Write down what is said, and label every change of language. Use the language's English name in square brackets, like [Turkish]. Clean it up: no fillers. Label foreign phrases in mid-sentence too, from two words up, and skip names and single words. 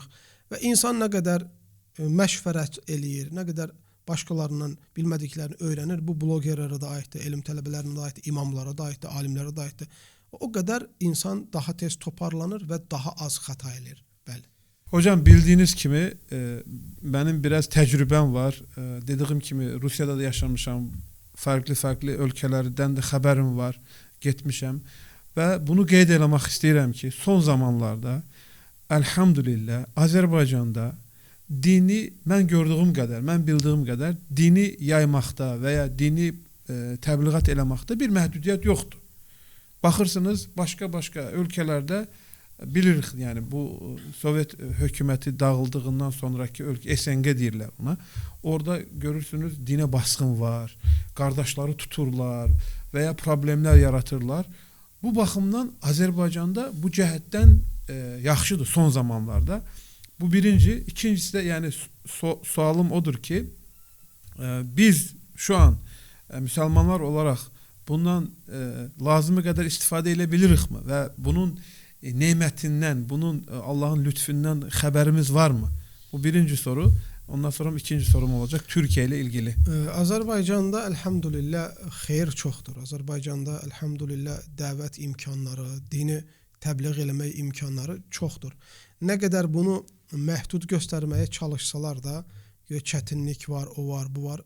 [Azerbaijani] Və insan nə qədər məşvərət eləyir, nə qədər başqalarından bilmədiklərini öyrənir, bu blogerlərə də aiddir, elm tələbələrinə də aiddir, imamlara da aiddir, alimlərə də aiddir. O qədər insan daha tez toparlanır və daha az xəta eləyir. Bəli. [Turkish] Hocam bildiyiniz kimi benim biraz tecrübem var. Dediğim kimi [Azerbaijani] Rusya'da da yaşamışam. Farklı ölkələrdən də xəbərim var. Getmişəm. Və bunu qeyd eləmək istəyirəm ki, son zamanlarda elhamdülillah Azərbaycanda dini mən gördüyüm qədər, mən bildiyim qədər dini yaymaqda və ya dini təbliğat eləməkdə bir məhdudiyyət yoxdur. Baxırsınız başqa ölkələrdə bilirik, yəni bu Sovet hökuməti dağıldığından sonraki ölkə SNG deyirlər ona. Orada görürsünüz dinə baskın var, qardaşları tuturlar və ya problemlər yaratırlar. Bu baxımdan Azərbaycanda bu cəhətdən yaxşıdır son zamanlarda. Bu birinci. [Turkish] İkincisi de yani [Azerbaijani] sualım odur ki [Turkish] biz şu an Müslümanlar olarak bundan lazımı kadar istifade edebiliriz mi? Ve bunun nimetinden, bunun Allah'ın lütfünden haberimiz var mı? Bu birinci soru. Ondan sonra ikinci sorum olacak Türkiye ile ilgili. [Azerbaijani] Azərbaycanda elhamdülillah xeyir çoxdur. Azərbaycanda elhamdülillah dəvət imkanları, dini təbliğ eləmək imkanları çoxdur. Nə qədər bunu məhdud göstərməyə çalışsalar da çətinlik var, o var, bu var.